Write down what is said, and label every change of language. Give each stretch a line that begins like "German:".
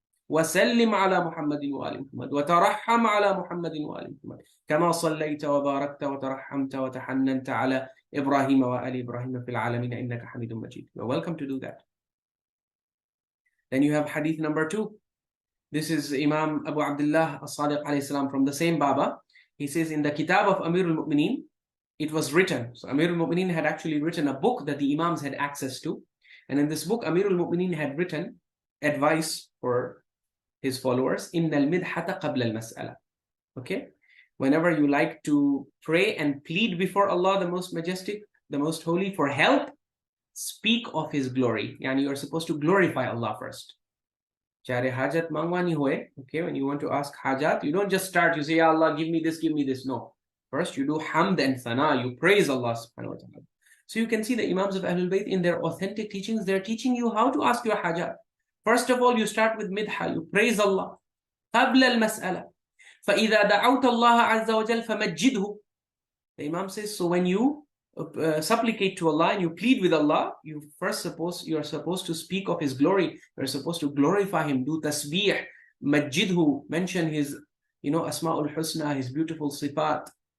Arabic: وسلم على محمد وآل محمد وترحم على محمد وآل محمد كما صليت وباركت وترحمت وتحننت على إبراهيم وآل إبراهيم في العالمين إنك حميد مجيد.
English: You're welcome to do that. Then you have hadith number 2. This is Imam Abu Abdullah As-Sadiq alayhi salam from the same Baba. He says in the Kitab of Amir al-Mu'mineen, it was written. So Amir al-Mu'mineen had actually written a book that the Imams had access to. And in this book, Amir al-Mu'mineen had written advice for his followers,
Arabic: Innal midhata qabla al-mas'ala.
English: Okay? Whenever you like to pray and plead before Allah, the most majestic, the most holy, for help, speak of His glory. Yani you are supposed to glorify Allah first.
Punjabi: Chare hajat mangwani hoye.
English: Okay, when you want to ask hajat, you don't just start, you say, Ya Allah, give me this, give me this. No. First, you do hamd and thana, you praise Allah subhanahu wa ta'ala. So you can see the Imams of Ahlul Bayt in their authentic teachings, they're teaching you how to ask your hajat. First of all, you start with midha, you praise Allah.
Arabic: قبل المسألة. فإذا دعوت الله عز وجل فمجده.
English: The Imam says, so when you supplicate to Allah and you plead with Allah, you are supposed to speak of His glory. You're supposed to glorify Him, do tasbih, majidhu, mention His, Asma'ul Husna, His beautiful sifat.